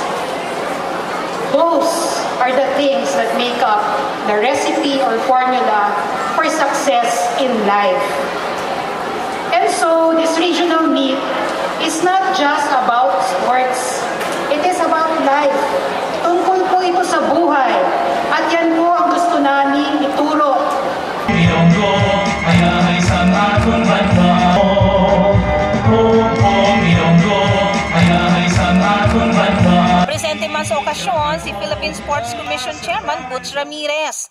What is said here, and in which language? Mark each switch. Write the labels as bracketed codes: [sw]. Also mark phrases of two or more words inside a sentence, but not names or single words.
[en] Those are the things that make up the recipe or formula for success in life. And so this regional meet is not just about sports. It is about life. [tl] Tungkol po ito sa buhay. At yan po ang gusto namin ituro. [hil] Presente man sa okasyon si Philippine Sports Commission Chairman Butch Ramirez.